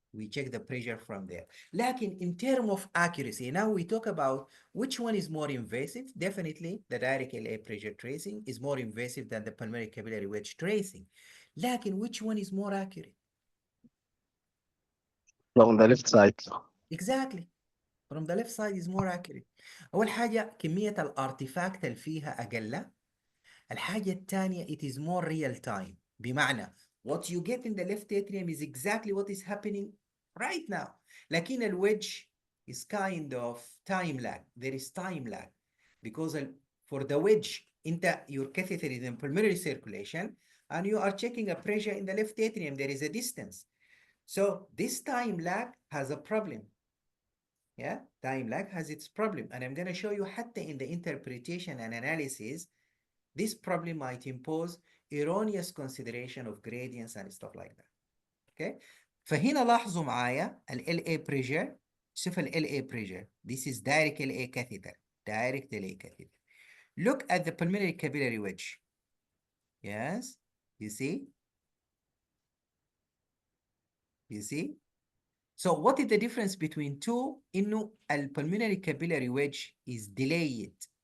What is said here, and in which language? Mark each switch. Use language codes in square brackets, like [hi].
[en] We check the pressure from there. [ar] لكن [en] in terms of accuracy, now we talk about which one is more invasive. Definitely the direct LA pressure tracing is more invasive than the pulmonary capillary wedge tracing. [ar] لكن [en] which one is more accurate? On the left side. Exactly. From the left side is more accurate. [ar] أول حاجة كمية الارتفاكت اللي فيها أقل. الحاجة الثانية [en] it is more real time. [ar] بمعنى [en] what you get in the left atrium is exactly what is happening right now. [ar] لكن [en] الوedge is kind of time lag. There is time lag because for the wedge your catheter is in pulmonary circulation and you are checking a pressure in the left atrium. There is a distance. So this time lag has a problem. Yeah, time lag has its problem. And I'm going to show you [ar] حتى [en] in the interpretation and analysis, this problem might impose erroneous consideration of gradients and stuff like that. Okay? [ar] فهنا لاحظوا معايا ال LA pressure. شوف [en] ال LA pressure. This is direct LA catheter. Direct LA catheter. Look at the pulmonary capillary wedge. Yes? You see? You see? So what is the difference between two? [ar] إنه ال [en] pulmonary capillary wedge is delayed.